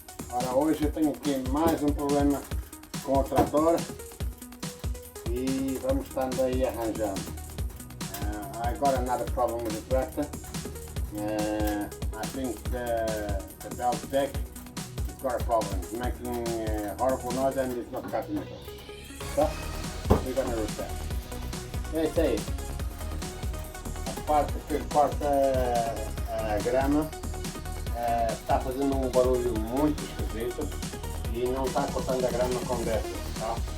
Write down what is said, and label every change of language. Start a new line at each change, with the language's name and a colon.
Portuguese: Ora, hoje eu tenho aqui mais um problema com o trator e vamos estando aí arranjando.
English: I got another problem with the tractor. I think the belt deck has got a problem. It's making horrible noise and it's not cutting it. So we're gonna repair.
Portuguese: É isso aí. A parte que corta a grama está fazendo um barulho muito esquisito e não está cortando a grama com dessa, tá?